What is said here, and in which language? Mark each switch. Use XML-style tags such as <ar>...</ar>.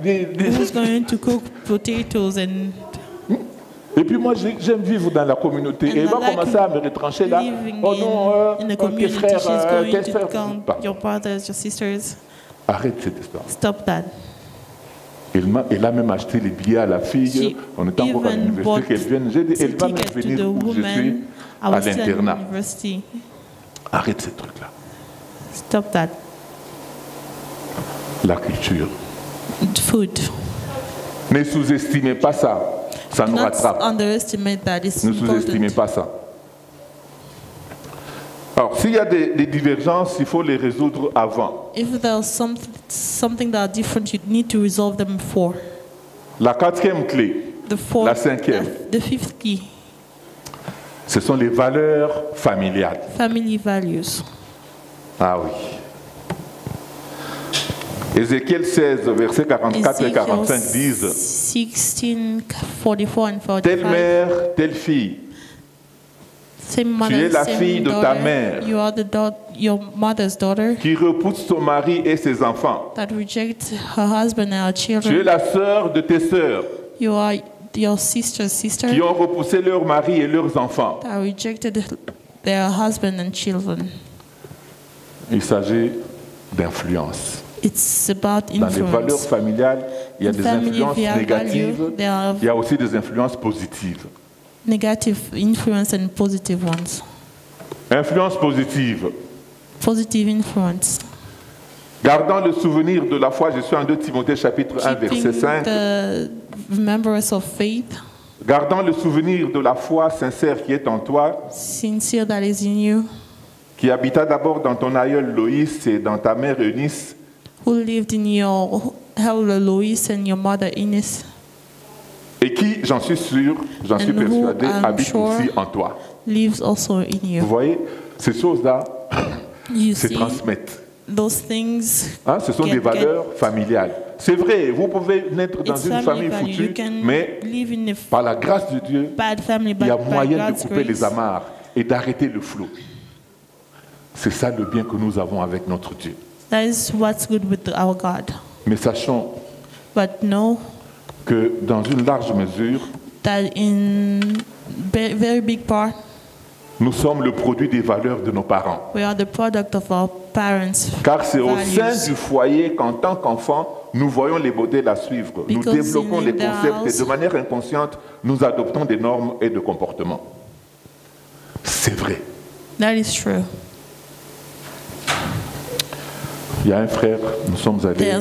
<en>Who's going to cook potatoes and...</en> <fr>Et puis moi, j'aime vivre dans la communauté. Et elle va commencer à me retrancher là. Oh non, tes frères, tes frères.</fr> <en>Your brothers, your sisters.</en> <fr>Arrête cette histoire.</fr> <en>Stop that.</en> <fr>Elle a même acheté les billets à la fille. On est encore à l'université qu'elle vienne. J'ai dit, elle va même venir où je suis à l'internat. Arrête ces trucs-là.</fr> <en>Stop that.</en> <fr>La culture.</fr> <en>Food.</en> <fr>Ne sous-estimez pas ça. Ça nous rattrape.</fr> <en>Underestimate that. It's</en> <fr>ne sous-estimez pas ça. Alors, s'il y a des divergences, il faut les résoudre avant.</fr> <en>If there's something that are different, you need to resolve them before.</en> <fr>La quatrième clé, la cinquième,</fr> <en>the fifth key,</en> <fr>ce sont les valeurs familiales.</fr> <en>Family values.</en> <fr>Ah oui. Ézéchiel 16, versets 44 et 45 disent</fr> <en>16, 44 and 45.</en> <fr>Telle mère, telle fille.</fr> <en>Mother,</en> <fr>tu es la fille de ta mère.</fr> <en>You are your mother's daughter.</en> <fr>Qui repousse son mari et ses enfants.</fr> <en>That rejects her husband and her children.</en> <fr>Tu es la sœur de tes sœurs.</fr> <en>You are your sister's sister.</en> <fr>Qui ont repoussé leur mari et leurs enfants.</fr> <en>That rejected their husband and children.</en> <fr>Il s'agit d'influence.</fr> <en>It's about influence.</en> <fr>Dans les valeurs familiales, il y a des influences négatives, il y a aussi des influences positives.</fr> <en>Negative influence and positive ones.</en> <fr>Influence positive.</fr> <en>Positive influence.</en> <fr>Gardant le souvenir de la foi, je suis en 2 Timothée chapitre 1 verset 5.</fr> <en>The remembrance of faith.</en> <fr>Gardant le souvenir de la foi sincère qui est en toi.</fr> <en>Sincere that is in you.</en> <fr>Qui habita d'abord dans ton aïeul Loïs et dans ta mère Eunice.</fr> <en>Who lived in your elder Loïs and your mother Eunice.</en> <fr>Et qui, j'en suis sûr, j'en suis persuadé, habite aussi en toi.</fr> <en>Lives also in you.</en> <fr>Vous voyez, ces choses-là se transmettent.</fr> <en>Those things</en> <fr>ce sont des valeurs familiales. C'est vrai, vous pouvez naître dans une famille foutue, mais par la grâce de Dieu, il y a moyen de couper les amarres et d'arrêter le flot. C'est ça le bien que nous avons avec notre Dieu.</fr> <en>That is what's good with our God.</en> <fr>Mais sachons que dans une large mesure,</fr> <en>that in very big part,</en> <fr>nous sommes le produit des valeurs de nos parents.</fr> <en>We are the product of our parents'</en> <fr>Car c'est au</fr> <en>values.</en> <fr>sein du foyer qu'en tant qu'enfants, nous voyons les modèles à suivre. Nous développons les concepts et de manière inconsciente, nous adoptons des normes et des comportements. C'est vrai.</fr> <en>That is true.</en> <fr>Il y a un frère, nous sommes allés</fr>